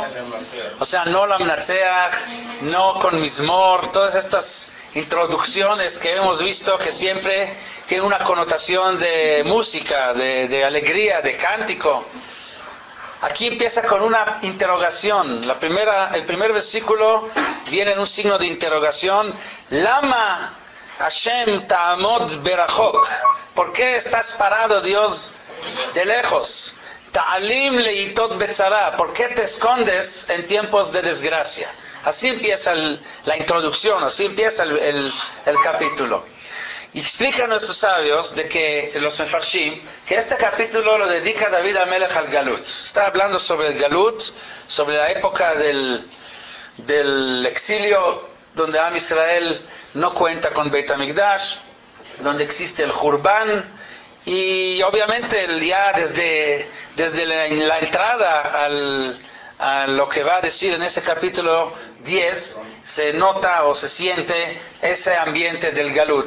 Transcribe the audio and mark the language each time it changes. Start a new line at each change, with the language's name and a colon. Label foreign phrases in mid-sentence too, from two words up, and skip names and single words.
Spanish: O sea, no la mnatzeach, no con mismor, todas estas introducciones que hemos visto que siempre tienen una connotación de música, de alegría, de cántico. Aquí empieza con una interrogación. El primer versículo viene en un signo de interrogación.
Hebrew: למה השם תעמד ברחוק.
Spanish: ¿Por qué estás parado, Dios, de lejos?
Hebrew: תעלים לעתות בצרה.
Spanish: ¿Por qué te escondes en tiempos de desgracia? Así empieza la introducción, así empieza el capítulo. Y explican nuestros sabios, de que los mefarshim, que este capítulo lo dedica David HaMelech al Galut. Está hablando sobre el Galut, sobre la época del exilio, donde Am Israel no cuenta con Beit HaMikdash, donde existe el Jurban, y obviamente ya desde la entrada a lo que va a decir en ese capítulo 10, se nota o se siente ese ambiente del Galut.